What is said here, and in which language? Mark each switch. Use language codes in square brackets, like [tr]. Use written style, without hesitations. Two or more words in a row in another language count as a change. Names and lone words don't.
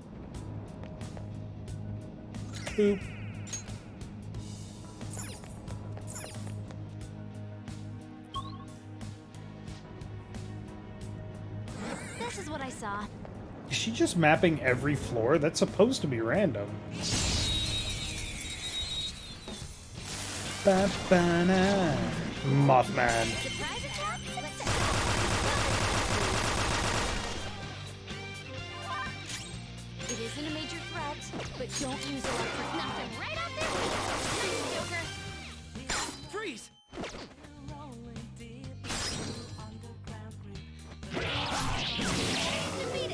[en] Boop. This is what I saw. Is she just mapping every floor? That's supposed to be random. Ba-ba-na. Mothman. Surprise attack? It isn't a major threat, but don't use electric. Knock them right off their feet. Nice, Joker. Freeze! Defeated.